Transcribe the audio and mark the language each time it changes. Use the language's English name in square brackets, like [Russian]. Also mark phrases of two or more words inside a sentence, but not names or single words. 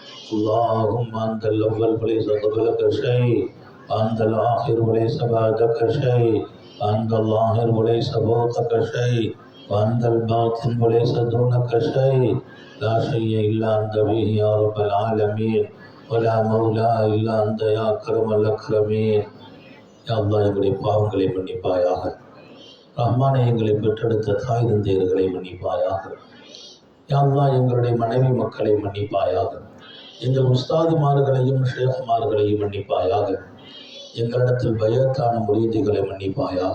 [Arabic] اللهم أنت الأول وليس قبلك شيء وأنت الآخر وليس بعدك شيء وأنت الظاهر وليس فوقك شيء وأنت الباطن وليس دونك شيء. لا شيء إلا أنت به يا رب العالمين ولا مولى إلا أنت يا أكرم الأكرمين. يا الله [Tamil] எங்களுடைய பாவங்களை மன்னிப்பாயாக. ரஹ்மானே எங்களை பெற்றெடுத்த தாய் தந்தையர்களை மன்னிப்பாயாக. [Arabic] يا الله [Tamil] எங்களுடைய மனைவி மக்களை மன்னிப்பாயாக. எங்கள் உஸ்தாதுமார்களையும் ஷேஃப்மார்களையும் மன்னிப்பாயாக. எங்களிடத்தில் பயத்தான முரீதிகளை மன்னிப்பாயாக.